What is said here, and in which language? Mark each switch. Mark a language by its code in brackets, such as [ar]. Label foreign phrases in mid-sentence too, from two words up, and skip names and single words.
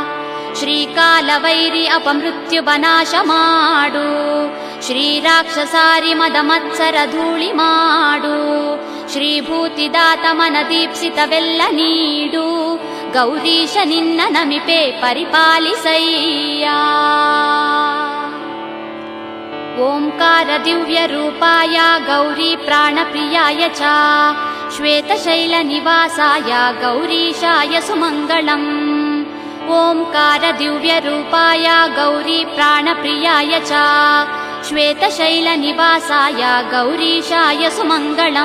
[kn] ಶ್ರೀಕಾಲ ಕಾಲವೈರಿ ಅಪಮೃತ್ಯುವನಾಶ ಮಾಡು, ಶ್ರೀರಾಕ್ಷಸಾರಿ ಮದಮತ್ಸರ ಧೂಳಿ ಮಾಡು, ಶ್ರೀಭೂತಿದಾತ ಮನದೀಪ್ಸಿತವೆಲ್ಲ ನೀಡು, ಗೌರೀಶ ನಿನ್ನ ನಮಿಪೆ ಪರಿಪಾಲಿಸಯ್ಯ. [sa] ಓಂಕಾರ ದಿವ್ಯ ರೂಪಾಯ ಗೌರಿ ಪ್ರಾಣಪ್ರಿಯಾಯ ಚ, ಶ್ವೇತಶೈಲ ನಿವಾಸಾಯ ಗೌರೀಶಾಯ ಸುಮಂಗಳಂ. ಓಂಕಾರ ದಿವ್ಯ ರೂಪಾಯ ಗೌರಿ ಪ್ರಾಣಪ್ರಿಯಾಯ ಚ, ಶ್ವೇತಶೈಲ ನಿವಾಸಾಯ ಗೌರೀಶಾಯ ಸುಮಂಗಳಂ.